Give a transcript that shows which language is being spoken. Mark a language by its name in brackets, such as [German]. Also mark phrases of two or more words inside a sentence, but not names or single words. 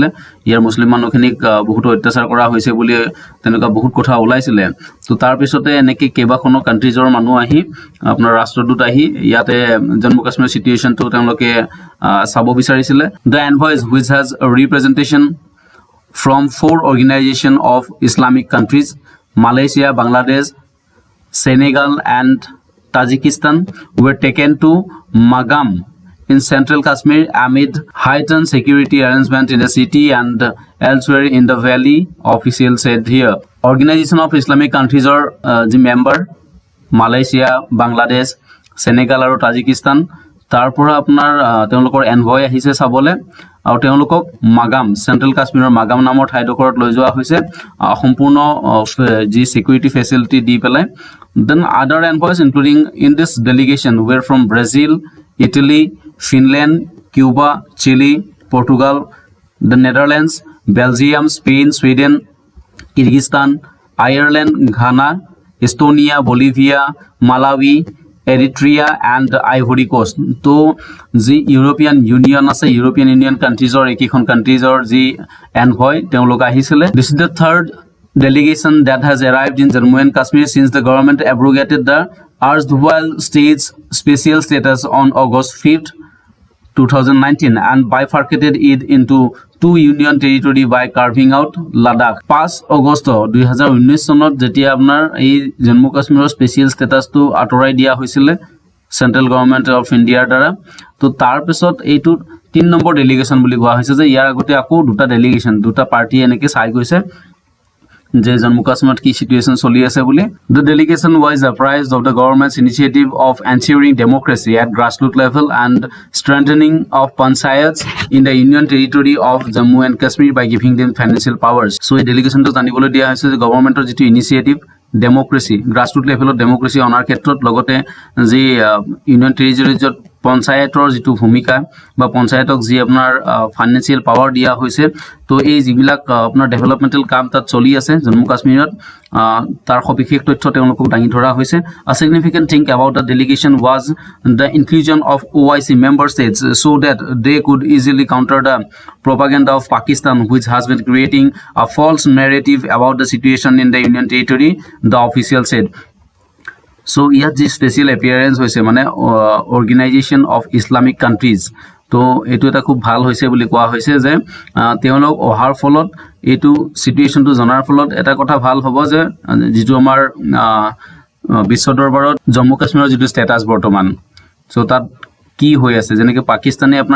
[Assamese] ইয়াৰ মুছলিম মানুহখিনিক বহুত অত্যাচাৰ কৰা হৈছে বুলি তেনেকুৱা বহুত কথা ওলাইছিলে। ত' তাৰপিছতে এনেকৈ কেইবাখনো কাণ্ট্ৰিজৰ মানুহ আহি আপোনাৰ ৰাষ্ট্ৰদূত আহি ইয়াতে জম্মু কাশ্মীৰৰ চিটুৱেশ্যনটো তেওঁলোকে চাব বিচাৰিছিলে। [English] the envoys which has representation from 4 organizations of Islamic countries, Malaysia, Bangladesh, Senegal and Tajikistan were taken to Magam in central Kashmir amid heightened security arrangement in the city and elsewhere in the valley, officials said here. Organization of Islamic countries are the member Malaysia, Bangladesh, Senegal [Assamese] আৰু Tajikistan তাৰ পৰা আপোনাৰ তেওঁলোকৰ এনভয় আহিছে চাবলৈ আৰু তেওঁলোকক মাগাম চেণ্ট্ৰেল কাশ্মীৰৰ মাগাম নামৰ ঠাইডোখৰত লৈ যোৱা হৈছে সম্পূৰ্ণ যি সিকিউৰিটি ফেচিলিটি দি পেলাই। [English] then other envoys including in this delegation were from Brazil, Italy, Finland, Cuba, Chile, Portugal, the Netherlands, Belgium, Spain, Sweden, Kyrgyzstan, Ireland, Ghana, Estonia, Bolivia, Malawi, Eritrea and Ivory Coast. [Assamese] তো যি ইউৰোপিয়ান ইউনিয়ন আছে ইউৰোপিয়ান ইউনিয়ন কাণ্ট্ৰিজৰ এইকেইখন কাণ্ট্ৰিজৰ যি এনভয় তেওঁলোক আহিছিলে। [English] this is the third delegation that has arrived in Jammu and Kashmir since the government abrogated the erstwhile state's special status on August 5th, 2019 and bifurcated it into 2 union territory by carving out Ladakh. [Assamese] 5 August 2019 চনত যেতিয়া আপোনাৰ এই জম্মু কাশ্মীৰৰ [English] special status [Assamese] আঁতৰাই দিয়া হৈছিলে [English] central government of India [Assamese] দ্বাৰা। তো তাৰপিছত এইটো 3 নম্বৰ ডেলিগেশ্যন বুলি কোৱা হৈছে যে ইয়াৰ আগতে আকৌ দুটা ডেলিগেশ্যন দুটা পাৰ্টি এনেকৈ চাই গৈছে যে জম্মু কাশ্মীৰত কি সিচুৱেশ্যন চলি আছে বুলি। [English] The delegation was apprised of the government's initiative of ensuring democracy at grassroots level and strengthening of panchayats in the union territory of Jammu and Kashmir by giving them financial powers. [Assamese] So এই ডেলিগেশ্যনটো জানিবলৈ দিয়া হৈছে যে গভৰ্ণমেণ্টৰ যিটো [English] initiative democracy grassroots level [Assamese] ডেমক্ৰেসি অনাৰ ক্ষেত্ৰত লগতে যি ইউনিয়ন টেৰিটৰিজত পঞ্চায়তৰ যিটো ভূমিকা বা পঞ্চায়তক যি আপোনাৰ [English] financial power [Assamese] দিয়া হৈছে। তো এই যিবিলাক আপোনাৰ ডেভেলপমেণ্টেল কাম তাত চলি আছে জম্মু কাশ্মীৰত তাৰ সবিশেষ তথ্য তেওঁলোকক দাঙি ধৰা হৈছে। [English] A significant thing about the delegation was the inclusion of OIC member states so that they could easily counter the propaganda of Pakistan which has been creating a false narrative about the situation in the union territory, the official said. [Assamese] So ইয়াত যি [English] special appearance [Assamese] হৈছে মানে অৰ্গেনাইজেশ্যন অফ ইছলামিক কাণ্ট্ৰিজ। তো এইটো এটা খুব ভাল হৈছে বুলি কোৱা হৈছে যে তেওঁলোক অহাৰ ফলত এইটো চিটুৱেশ্যনটো জনাৰ ফলত এটা কথা ভাল হ'ব যে যিটো আমাৰ বিশ্ব দৰবাৰত জম্মু কাশ্মীৰৰ যিটো ষ্টেটাছ বৰ্তমান চ' তাত কি হৈ আছে যেনেকৈ পাকিস্তানে আপোনাৰ